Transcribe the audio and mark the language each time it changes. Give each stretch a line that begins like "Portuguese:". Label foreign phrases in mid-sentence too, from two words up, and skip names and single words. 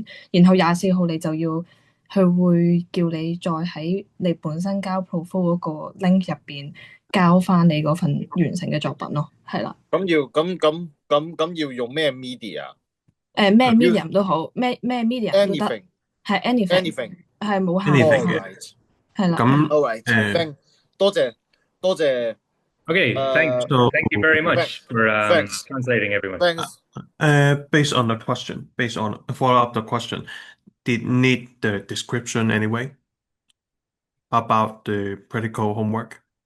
Cantonese: 然後24號你就要，佢會叫你再喺你本身交 profile 嗰個 link 入邊交翻你嗰份完成嘅作品咯，係啦。咁要用咩 media？咩 medium 都好，咩 medium 都得，係 anything，係冇限嘅，係啦。咁多謝。
English: Okay, thank you very much for translating everyone. Thanks. Based on follow up the question, did need the description anyway about the practical homework?